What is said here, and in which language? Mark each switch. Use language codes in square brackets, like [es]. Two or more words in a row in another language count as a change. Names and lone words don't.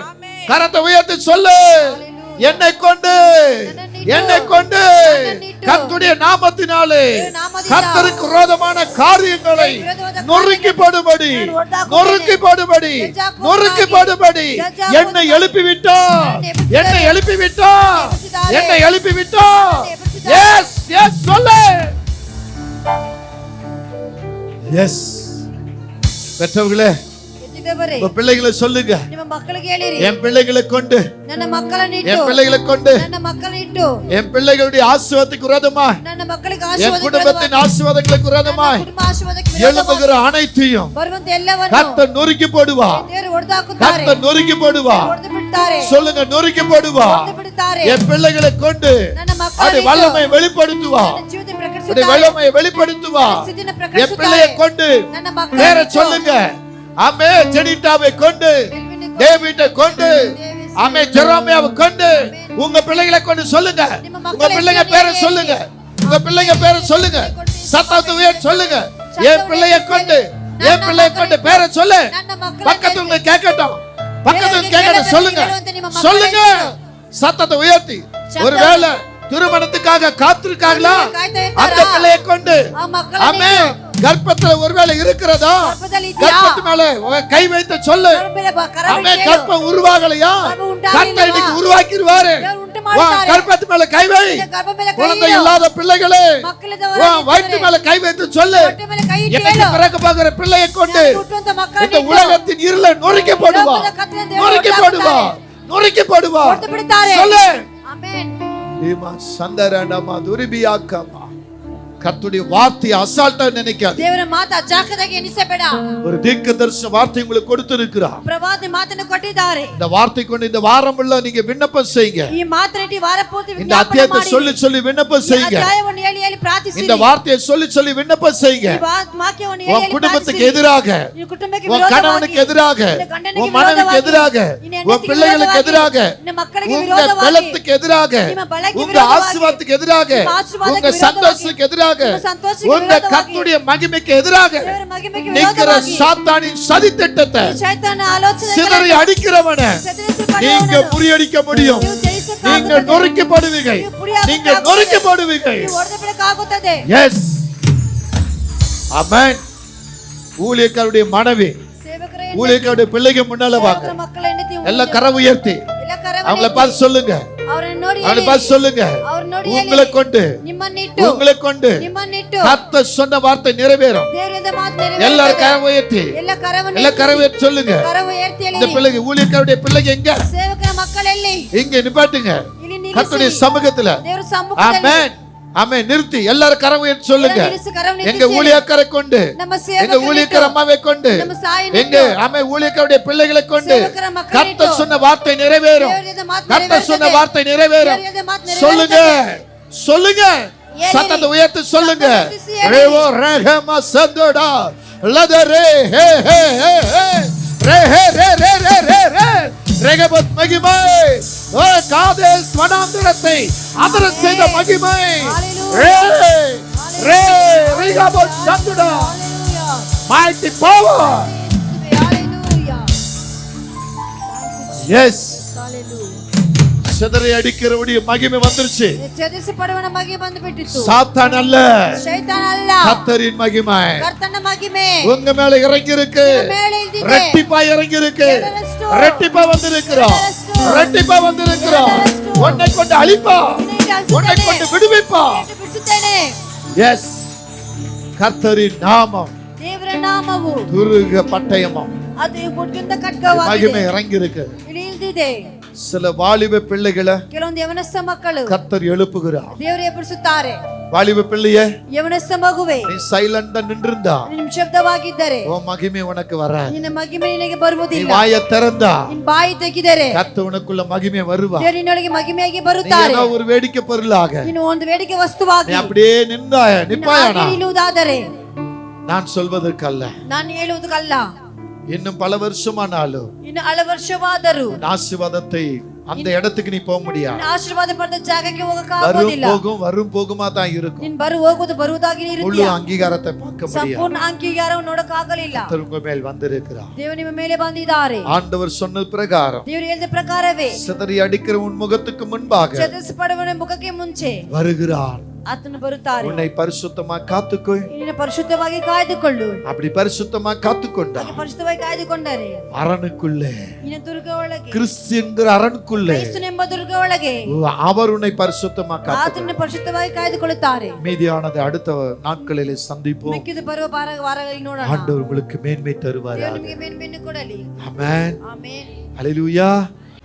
[ta] கரத்தை உயர்த்தி சொல்லு, என்னை கொண்டு கர்த்தருடைய நாமத்தினாலே கர்த்தருக்கு விரோதமான காரியங்களை நொறுக்கிப்படும்படி என்னை எழுப்பிவிட்டார். [en] yes yes [ta] சொல்லு. எஸ், பெற்றவர்களே, [kn] ಎತ್ತಿದವರೇ, [ta] உங்க பிள்ளைகளை சொல்லுங்க, [kn] ನಿಮ್ಮ ಮಕ್ಕಳಿಗೆ ಹೇಳಿರಿ, [ta] என் பிள்ளைகளை கொண்டு, [kn] ನನ್ನ ಮಕ್ಕಳನ್ನು [ta] என் [kn] ಇಟ್ಟು, [ta] பிள்ளைகளை கொண்டு, [kn] ನನ್ನ ಮಕ್ಕಳನ್ನು ಇಟ್ಟು, [ta] என் பிள்ளைகளுடைய ஆசீர்வாதத்துக்கு விரோதமாய், [kn] ನನ್ನ ಮಕ್ಕಳಿಗೆ [ta] என் [kn] ಆಶೀರ್ವಾದ [ta] குடும்பத்தின் ஆசீர்வாதங்களுக்கு விரோதமாய் [kn] ಕುಟುಂಬ ಆಶೀರ್ವಾದಕ್ಕೆ ವಿರೋಧವಾಗಿ [ta] எழும்புகிற அனைத்தையும் [kn] ಬರುವಂತ ಎಲ್ಲವನ್ನು [ta] கர்த்தர் நொறுக்கி போடுவார். [kn] ದೇವರು ಹೊಡೆದು ಹಾಕುತ್ತಾರೆ, [ta] கர்த்தர் நொறுக்கி போடுவார். [kn] ಹೊಡೆದು ಬಿಡ್ತಾರೆ, [ta] சொல்லுங்க, நொறுக்கி போடுவார். [kn] ಹೊಡೆದು ಬಿಡ್ತಾರೆ. [ta] என் பிள்ளைகளை கொண்டு [kn] ನನ್ನ [ta] அதை [kn] ಮಕ್ಕಳನ್ನು [ta] வல்லமை வெளிப்படுத்துவார். [kn] ನನ್ನ ಜೀವಿತ [ta] அதை [kn] ಪ್ರಕಟಿಸುತ್ತಾರೆ, [ta] வல்லமையை வெளிப்படுத்துவார். [kn] ಸ್ಥಿತಿನ [ta] என் [kn] ಪ್ರಕಟಿಸುತ್ತಾರೆ. [ta] பிள்ளையை கொண்டு [kn] ನನ್ನ [ta] பேரை [kn] ಮಕ್ಕಳನ್ನು [ta] சொல்லுங்க. ஆமே, ஜெனிட்டாவை கொண்டு, டேவிட்டை கொண்டு, ஆமே, ஜெரோமியாவை கொண்டு, உங்க பிள்ளைகளை கொண்டு சொல்லுங்க. உங்க பிள்ளைங்க பேரை சொல்லுங்க. உங்க பிள்ளைங்க பேரை சொல்லுங்க. சத்தத்தை உயர்த்தி சொல்லுங்க. என் பிள்ளையை கொண்டு பேரை சொல்லு. பக்கத்துல கேட்கட்டும், சொல்லுங்க. [kn] ಮಕ್ಕಳ [ta] சொல்லுங்க சத்தத்தை உயர்த்தி. ஒருவேளை திருமணத்துக்காக காத்திருக்காங்களா? [kn] ಕಾಯ್ತಾ ಇದ್ದಾರಾ? [ta] அந்த பிள்ளையை கொண்டு [kn] ಆ ಮಕ್ಕಳ [ta] ஆமென். கர்ப்பத்துல ஒருவேளை இருக்கிறதா? [kn] ಗರ್ಭದಲ್ಲಿ ಇದೆಯಾ? [ta] கர்ப்பத்து மேல கை வைத்து சொல்லு. [kn] ಕರವೇ [ta] ஆமென். [kn] ಕೇಳು. [ta] கர்ப்பம் உருவாகலையா? கர்ப்பம் உண்டாகலையா? கர்த்தர் இன்னைக்கு உருவாக்கிடுவாரு. [kn] ದೇವರು ಉಂಟು ಮಾಡ್ತಾರೆ. [ta] கர்ப்பத்து மேல கை வை. [kn] ಗರ್ಭ ಮೇಲೆ ಕೈ [ta] குழந்தை [kn] ಇಡು. [ta] இல்லாத பிள்ளைகளே [kn] ಮಕ್ಕಳಿದ್ದವರೇ [ta] வயிற்று மேல கை வைத்து சொல்லு. [kn] ಹೊಟ್ಟೆ ಮೇಲೆ ಕೈ ಇಟ್ಟು [ta] இன்னைக்கு [kn] ಹೇಳು. [ta] பிறக்க போகிற பிள்ளையை கொண்டு [kn] ಹುಟ್ಟುವಂತ ಮಕ್ಕಳನ್ನು [ta] இந்த [kn] ಇಟ್ಟು [ta] உலகத்தின் இருளை நொறுக்கி போடுவா. [kn] ಲೋಕದ ಕತ್ತಲೆಯನ್ನು ದೇವರು [ta] நொறுக்கி போடுவா. நொறுக்கி போடுவா. [kn] ಹೊರತು ಬಿಡುತ್ತಾರೆ. [ta] சொல்லு. [kn] ಆಮೆನ್. ஈமா சந்தரண்டமா துரிபியாக்கமா. [ta] கர்த்தருடைய வார்த்தையை அசால்ட்டா நினைக்காது. [kn] ದೇವರ ಮಾತು ಅಜಾಗದಾಗಿ ಎಣಿಸಬೇಡ. [ta] ஒரு தீர்க்கதரிசன வார்த்தை உங்களுக்கு கொடுத்திருக்கிறார். [kn] ಪ್ರವಾದಿ ಮಾತನ್ನು ಕೊಟ್ಟಿದ್ದಾರೆ. [ta] இந்த வார்த்தை கொண்டு இந்த வாரம் ஃபுல்லா நீங்க விண்ணப்பம் செய்யுங்க. [kn] ಈ ಮಾತನ್ನು ವಾರ ಪೂರ್ತಿ [ta] இந்த [kn] ವಿಜ್ಞಾಪನೆ [ta] அத்தியாயத்தை [kn] ಮಾಡಿ. [ta] சொல்லி சொல்லி விண்ணப்பம் [kn] ಈ [ta] செய்யுங்க. [kn] ಅಧ್ಯಾಯವನ್ನು ಹೇಳಿ ಹೇಳಿ ಪ್ರಾರ್ಥಿಸಿರಿ. [ta] இந்த வார்த்தையை சொல்லி சொல்லி விண்ணப்பம் செய்யுங்க. [kn] ಈ ವಾಕ್ಯವನ್ನು ಹೇಳಿ [ta] உன் [kn] ಹೇಳಿ [ta] குடும்பத்துக்கு [kn] ಪ್ರಾರ್ಥಿಸಿರಿ. [ta] எதிராக, [kn] ಈ ಕುಟುಂಬಕ್ಕೆ [ta] உன் [kn] ವಿರೋಧವಾಗಿ, [ta] கணவனுக்கு எதிராக, [kn] ನಿನ್ನ ಗಂಡನಿಗೆ [ta] உன் மனைவிக்கு [kn] ವಿರೋಧವಾಗಿ, [ta] எதிராக, [kn] ನಿನ್ನ [ta] உன் [kn] ಹೆಂಡತಿಗೆ [ta] பிள்ளைகளுக்கு எதிராக, [kn] ವಿರೋಧವಾಗಿ, ನಿನ್ನ ಮಕ್ಕಳಿಗೆ [ta] உங்க [kn] ವಿರೋಧವಾಗಿ, [ta] பலத்துக்கு எதிராக, [kn] ನಿಮ್ಮ ಬಲಕ್ಕೆ [ta] உங்க [kn] ವಿರೋಧವಾಗಿ, [ta] ஆசீர்வாதத்துக்கு எதிராக, [kn] ನಿಮ್ಮ ಆಶೀರ್ವಾದಕ್ಕೆ [ta] உங்க [kn] ವಿರೋಧವಾಗಿ, [ta] சந்தோஷத்துக்கு எதிராக, [kn] ನಿಮ್ಮ ಸಂತೋಷಕ್ಕೆ [ta] உங்க [kn] ವಿರೋಧವಾಗಿ, [ta] கர்த்தருடைய மகிமைக்கு எதிராக [kn] ದೇವರ ಮಹಿಮೆಗೆ [ta] நிக்கிற [kn] ವಿರೋಧವಾಗಿ, [ta] சாத்தானின் சதி திட்டத்தை [kn] ಶೈತಾನ ಆಲೋಚನೆಗಳನ್ನು [ta] சிதறி அடிக்கிறவன நீங்க [kn] ಸೆದರಿಸಿಕೊಳ್ಳುವವನನ್ನು [ta] முறியடிக்க முடியும். [kn] ನೀವು ಜಯಿಸಕ್ಕಾಗುತ್ತದೆ. [ta] நீங்க நொறுக்கப்படுவீங்க. [kn] ನೀವು ಪುಡಿಯಾಗಕ್ಕಾಗುತ್ತದೆ. [ta] நீங்க நொறுக்கப்படுவீங்க. [kn] ನೀವು ಹೊಡೆದು ಬಿಡಕ್ಕಾಗುತ್ತದೆ. [ta] எஸ் ஆமென். ஊழியக்காரருடைய மனைவி, [kn] ಸೇವಕರ [ta] ஊழியக்காரருடைய பிள்ளைங்க முன்னால வாங்க. [kn] ಸೇವಕರ ಮಕ್ಕಳ ಹೆಂಡತಿ [ta] எல்லாம் கரை உயர்த்தி [kn] ಎಲ್ಲ ಕರವೇ [ta] அவங்கள பார்த்து சொல்லுங்க. [kn] ಅವರನ್ನು ನೋಡಿ [ta] அவங்கள [kn] ಹೇಳಿ. [ta] பார்த்து சொல்லுங்க. [kn] ಅವ್ರನ್ನ ನೋಡಿ [ta] உங்களை [kn] ಹೇಳಿ. [ta] கொண்டு [kn] ನಿಮ್ಮನ್ನಿಟ್ಟು [ta] உங்களை கொண்டு [kn] ನಿಮ್ಮನ್ನಿಟ್ಟು [ta] கர்த்தர் சொன்ன வார்த்தை நிறைவேறும். [kn] ದೇವರಿಂದ ಮಾತು [ta] எல்லாரும் [kn] ನೆರವೇರುತ್ತದೆ. [ta] கரை உயர்த்தி [kn] ಎಲ್ಲ ಕರವನ್ನು [ta] எல்லாம் கரை உயர்த்தி சொல்லுங்க. [kn] ಕರವು ಏರ್ತಿ [ta] இந்த [kn] ಹೇಳಿರಿ. [ta] பிள்ளைங்க, ஊழியக்காரருடைய பிள்ளைங்க எங்க? [kn] ಸೇವಕರ ಮಕ್ಕಳೆಲ್ಲಿ [ta] இங்க நிப்பாட்டுங்க. [kn] ಇಲ್ಲಿ [ta] கர்த்தருடைய [kn] ನಿಲ್ಲಿಸಿ. [ta] சமூகத்துல. [kn] ದೇವರ ಸಮ್ಮುಖದಲ್ಲಿ [ta] ஆமென். ஆமென். நிறுத்தி எல்லாரும் கரை உயர்த்தி சொல்லுங்க. [kn] ಎಲ್ಲ ನಿಲ್ಲಿಸಿ, ಕರವು [ta] எங்க [kn] ನಿಲ್ಲಿಸಿ. [ta] ஊழியக்காரை கொண்டு, [kn] ನಮ್ಮ [ta] எங்க [kn] ಸೇವಕರನ್ನು [ta] ஊழியக்கார அம்மாவை கொண்டு, நம்ம சாயை எங்க ஆமென் ஊழியக்காரருடைய பிள்ளைகளை கொண்டு [kn] ಸೇವಕರ ಮಕ್ಕಳನ್ನು [ta] கர்த்தர் [kn] ಇಟ್ಟು. [ta] சொன்ன வார்த்தை நிறைவேறும். [kn] ದೇವರಿಂದ ಮಾತು [ta] கர்த்தர் சொன்ன [kn] ನೆರವೇರುತ್ತದೆ. [ta] வார்த்தை நிறைவேறும். [kn] ದೇವರಿಂದ ಮಾತು ನೆರವೇರುತ್ತದೆ. [ta] சொல்லுங்க சொல்லுங்க. [kn] ஏறிரி. [ta] சத்தத்தை உயர்த்தி சொல்லுங்க. சத்தத்தை ஏறிரி. ரேவோ ரஹமா சந்தோடா லதரே ஹே ஹே ஹே ஹே ரே ஹே ரே ரே ரே ரே ரே ரேகபத் மகிமை. ஓ காதேஸ் வனாந்திரத்தை அதர செய்த மகிமை. ரே ரே ரேகபத் சந்தோடா [en] mighty power. Hallelujah. Yes. Hallelujah. [ta] சிதறி அடிக்கிறவருடைய மகிமை வந்துருச்சு. [kn] ಚೇತರಿಸಿ ಪಡುವನ ಮಹಿಮೆ ಬಂದು ಬಿಟ್ಟಿತು. [ta] சாத்தான் அல்ல, [kn] ಶೈತಾನ ಅಲ್ಲ, [ta] கர்த்தரின் மகிமை [kn] ಕರ್ತನ ಮಹಿಮೆ [ta] உங்க மேல இறங்கி இருக்கு. [kn] ಮೇಲೆ ಇದ್ದಿದೆ. [ta] ரெட்டிப்பா இறங்கி இருக்கு. [kn] ಎರಡರಷ್ಟು. [ta] ரெட்டிப்பா வந்திருக்கிறோம். [kn] ಎರಡರಷ್ಟು. [ta] ரெட்டிப்பா வந்திருக்கிறோம். [kn] ಎರಡರಷ್ಟು. [ta] உன்னை கொண்டு அழிப்பா, உன்னை கொண்டு விடுவிப்பா. [kn] ಬಿಡಿಸುತ್ತೇನೆ. [ta] எஸ் கர்த்தரின் நாமம் [kn] ದೇವರ ನಾಮವು [ta] துருக பட்டயமும் [kn] ಅದು ಗುಡ್ಗಿಂದ ಖಡ್ಗವಾಗಿದೆ. [ta] மகிமை இறங்கி இருக்கு. [kn] ಇಲ್ಲಿ ಇಲ್ದಿದೆ. [ta] சில வாலிப பிள்ளைகளை [kn] ಕೆಲವೊಂದು ಯವನಸ್ಥ ಮಕ್ಕಳು [ta] கர்த்தர் எழுப்புகிறார். [kn] ದೇವರು ಎಬ್ಬರಿಸುತ್ತಾರೆ. [ta] வாலிப பிள்ளையே, [kn] ಯವನಸ್ಥ ಮಗುವೆ, [ta] நீ சைலண்டா நின்றிருந்தா [kn] ನೀನು ನಿಶ್ಶಬ್ದವಾಗಿದ್ದರೆ [ta] உன் மகிமை உனக்கு வராது. [kn] ನಿನ್ನ ಮಹಿಮೆ ನಿನಗೆ [ta] நீ [kn] ಬರುವುದಿಲ್ಲ. [ta] வாயை திறந்தா [kn] ನಿನ್ನ ಬಾಯಿ ತೆಗೆದರೆ [ta] கர்த்தர் உனக்குள்ள மகிமை வருவா. [kn] ದೇವರು ನಿನ್ನೊಳಗೆ ಮಹಿಮೆಯಾಗಿ [ta] நீ [kn] ಬರುತ್ತಾರೆ. [ta] ஏதோ ஒரு வேடிக்கை பொருளாக [kn] ನೀನು ಒಂದು வேಡಿಕೆ ವಸ್ತುವಾಗಿ [ta] நீ அப்படியே நிப்பாயானா [kn] ನಿಲ್ಲುವುದಾದರೆ [ta] நான் சொல்வதற்கல்ல. [kn] ನಾನು ಹೇಳುವುದಕ್ಕಲ್ಲ. [ta] இன்னும் பல வருஷமானாலும் [kn] ಇನ್ನು ಹಲವು ವರ್ಷವಾದರೂ [ta] ஆசீர்வாதத்தை அந்த இடத்துக்கு நீ போக முடியாது. [kn] ನಿನ್ನ ಆಶೀರ್ವಾದ ಪಡೆದ ಜಾಗಕ್ಕೆ [ta] வரும் [kn] ಹೋಗಕ್ಕಾಗೋದಿಲ್ಲ. [ta] போகும் வரும் போகுமா தான் இருக்கும். [kn] ನೀನು ಹೋಗುವುದು ಬರುವುದಾಗಿ [ta] முழு [kn] ಇರುತ್ತೀಯ. [ta] அங்கீகாரத்தை பார்க்க முடியாது. [kn] ಸಂಪೂರ್ಣ ಅಂಗೀಕಾರವನ್ನು ನೋಡಕ್ಕಾಗಲಿಲ್ಲ. [ta] கர்த்தர் உங்க மேல் வந்திருக்கிறார். [kn] ದೇವರು ನಿಮ್ಮ ಮೇಲೆ ಬಂದಿದ್ದಾರೆ. [ta] ஆண்டவர் சொன்ன பிரகாரம் [kn] ದೇವರು ಹೇಳಿದ ಪ್ರಕಾರವೇ [ta] சிதறி அடிக்கிற உன் முகத்துக்கு முன்பாக [kn] ಚತುರಿಸಲ್ಪಡುವವನ ಮುಖಕ್ಕೆ ಮುಂಚೆ [ta] வருகிறார். [kn] ಆತನು ಬರುತ್ತಾರೆ. [ta] உன்னை பரிசுத்தமா காத்துக்கொள். [kn] ನಿನ್ನ ಪರಿಶುದ್ಧವಾಗಿ ಕಾಯ್ದುಕೊಳ್ಳು. [ta] அப்படி பரிசுத்தமா காத்துக்கொண்டா [kn] ಹಾಗೆ ಪರಿಶುದ್ಧವಾಗಿ ಕಾಯ್ದುಕೊಂಡರೆ [ta] அரணுக்குள்ளே, [kn] ನಿನ್ನ ದುರ್ಗ ಒಳಗೆ, [ta] கிறிஸ்து என்கிற அரணுக்குள்ளே [kn] ಕ್ರಿಸ್ತನೆಂಬ ದುರ್ಗ ಒಳಗೆ [ta] அவர் உன்னை பரிசுத்தமா காத்துக்கொள். [kn] ಆತನ ಪರಿಶುದ್ಧವಾಗಿ ಕಾಯ್ದುಕೊಳ್ಳುತ್ತಾರೆ. [ta] மீதியானது அடுத்த நாட்களிலே சந்திப்போம். [kn] ಮಿಕ್ಕಿದ ಬರುವ ವಾರಗಳಲ್ಲಿ ನೋಡೋಣ. [ta] ஆண்டவர் உங்களுக்கு மேன்மை தருவார். [kn] ದೇವರು ನಿಮಗೆ ಮೇನ್ಮೆಯನ್ನು ಕೊಡಲಿ. [ta] ஆமென். [kn] ಆಮೆನ್. [ta] ஹalleluya.